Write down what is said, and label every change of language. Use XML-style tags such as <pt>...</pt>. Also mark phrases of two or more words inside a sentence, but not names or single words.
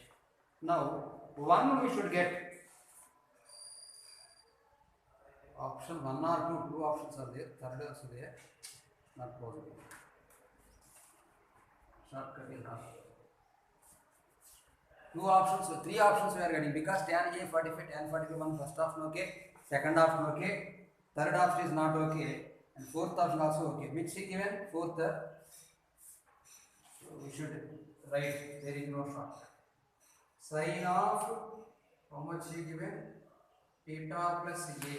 <en>Now 1 we should get. Option 1 or 2 options are there, third also there, not possible. Shortcut is not. 2 options, so 3 options we are getting because tan A 45, tan 41, first option okay, second option okay, third option is not okay, and fourth option also okay. Which is given? Fourth. So we should write, there is no shortcut. Sin of how much is given? Theta plus a.</en>